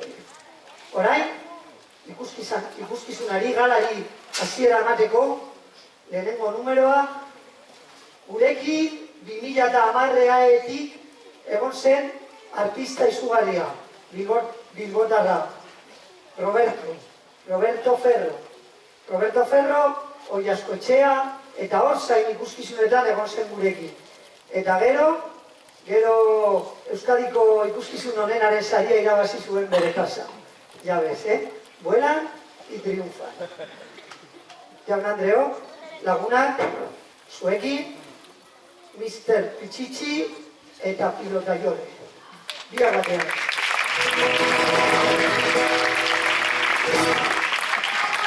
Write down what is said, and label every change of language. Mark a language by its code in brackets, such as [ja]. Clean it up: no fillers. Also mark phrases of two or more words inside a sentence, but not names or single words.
[eu] Orain, ikuskizunari galari hasiera emateko, lehenengo numeroa, gurekin 2010etik egon zen artista izugarria, bilbotarra, Roberto Ferro. Roberto Ferro, Oiaskoetxea, eta hor zain ikuskizunetan egon zen gurekin. Eta gero Euskadiko ikuskizun honenaren saria irabazi zuen bere casa. [es] Ya ves, vuelan y triunfan. [eu] Jaun Andreok, lagunak, zuekin, Mr. Pichichi eta Pilota Jore. Biak batean.